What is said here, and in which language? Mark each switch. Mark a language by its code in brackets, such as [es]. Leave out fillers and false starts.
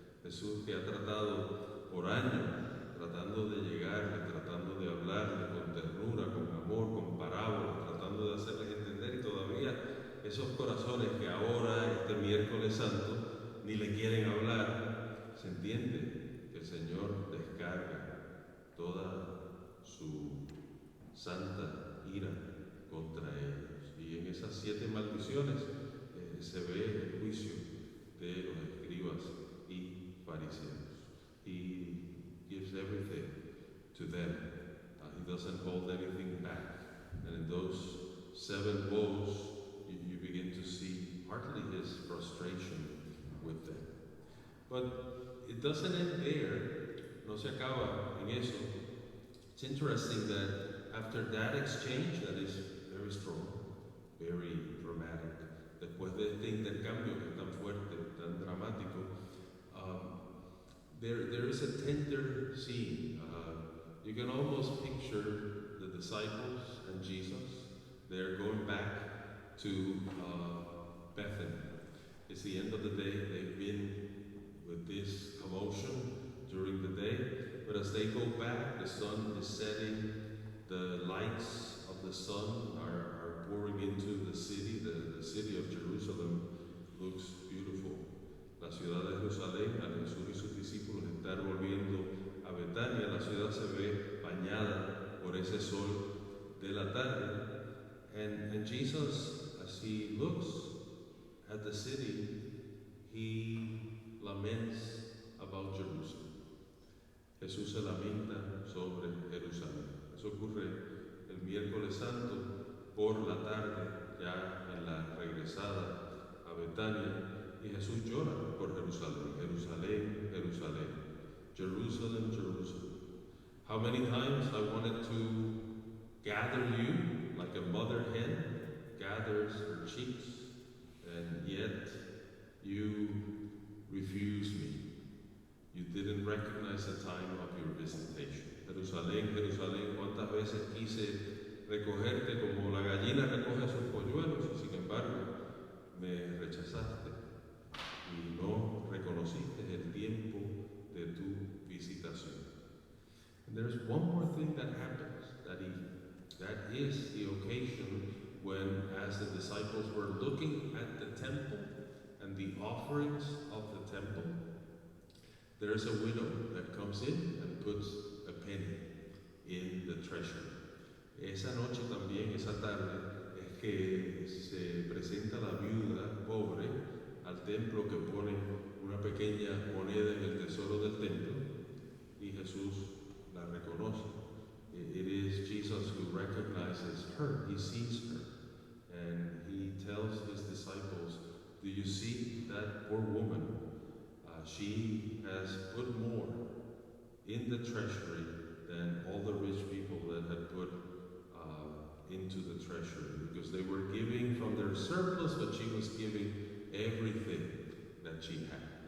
[es] Jesús que ha tratado por años, tratando de llegarle, tratando de hablarle con ternura, con amor, con parábolas, tratando de hacerles entender, y todavía esos corazones que ahora, este miércoles santo, ni le quieren hablar, se entiende que el Señor descarga toda su santa ira contra ellos. Y en esas 7 maldiciones se ve el juicio de los escribas y fariseos. [en] He gives everything to them. He doesn't hold anything back. And in those 7 woes, you begin to see partly his frustration with them. But it doesn't end there. [es] No se acaba en eso. [en] It's interesting that after that exchange, that is very strong, very dramatic, [es] después de este intercambio que es tan fuerte, tan dramático, [en] there is a tender scene. You can almost picture the disciples and Jesus. They're going back to Bethany. It's the end of the day. They've been with this commotion during the day, but as they go back, the sun is setting, the lights of the sun are pouring into the city. The city of Jerusalem looks beautiful. [es] La ciudad de Jerusalén, al Jesús y sus discípulos estar volviendo a Betania, la ciudad se ve bañada por ese sol de la tarde. [en] And Jesus, as he looks at the city, he laments about Jerusalem. [es] Jesús se lamenta sobre Jerusalén. Eso ocurre el miércoles santo por la tarde, ya en la regresada a Betania, y Jesús llora por Jerusalén. Jerusalén, Jerusalén. Jerusalem, Jerusalem. [en] How many times I wanted to gather you like a mother hen gathers her chicks, and yet you refused me. You didn't recognize the time of your visitation. [es] Jerusalén, Jerusalén, cuántas veces quise recogerte como la gallina recoge a sus polluelos, y sin embargo me rechazaste y no reconociste el tiempo de tu visitación. [en] And there's one more thing that happens, that is the occasion when, as the disciples were looking at the temple and the offerings of the temple, there's a widow that comes in and puts a penny in the treasury. [es] Esa noche también, esa tarde, es que se presenta la viuda pobre al templo, que pone una pequeña moneda en el tesoro del templo, y Jesús la reconoce. [en] It is Jesus who recognizes her. He sees her, and he tells his disciples, do you see that poor woman? She has put more in the treasury than all the rich people that had put into the treasury, because they were giving from their surplus, but she was giving everything that she had.